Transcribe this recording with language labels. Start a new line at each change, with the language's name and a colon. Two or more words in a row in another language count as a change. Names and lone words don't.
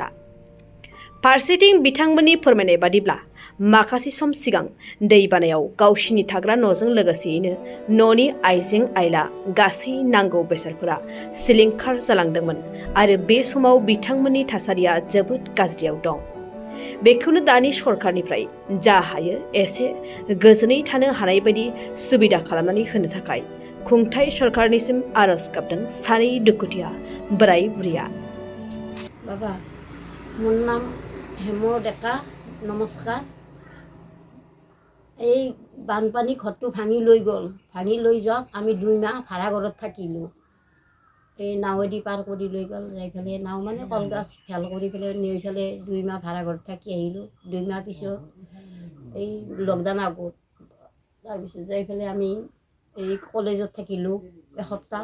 Bodo: फारसेथिं बिथांमोननि फोरमायनाय बादिब्ला माखासे सम सिगां दैबानायाव गावसिनि थाग्रा न'जों लोगोसेयैनो न'नि आइजें आइला गासै नांगौ बेसादफोरा सिलिंखार जालांदोंमोन आरो बे समाव बिथांमोननि थासारिया जोबोद गाज्रियाव दं। बेखौनो दानि सरकारनिफ्राय जा हायो एसे गोजोनै थानो हानाय बायदि सुबिदा खालामनानै होनो थाखाय खुंथाय सरकारनिसिम आरज गाबदों सानै दुखुथिया बोराय बुरिया।
Assamese: বাবা, মোৰ নাম হেম ডেকা, নমস্কাৰ। এই বানপানী ঘৰটো ভাঙি লৈ গ'ল। ভাঙি লৈ যাওক আমি 2 মাহ ভাড়া ঘৰত থাকিলোঁ। এই নাৱেদি পাৰ কৰি লৈ গ'ল। যাই পেলাই নাও মানে কলগছ ঢাল কৰি পেলাই নি পেলাই 2 মাহ ভাড়া ঘৰত থাকি আহিলোঁ। 2 মাহ পিছত এই লকডাউন আগত তাৰপিছত যাই পেলাই আমি এই কলেজত থাকিলোঁ এসপ্তাহ।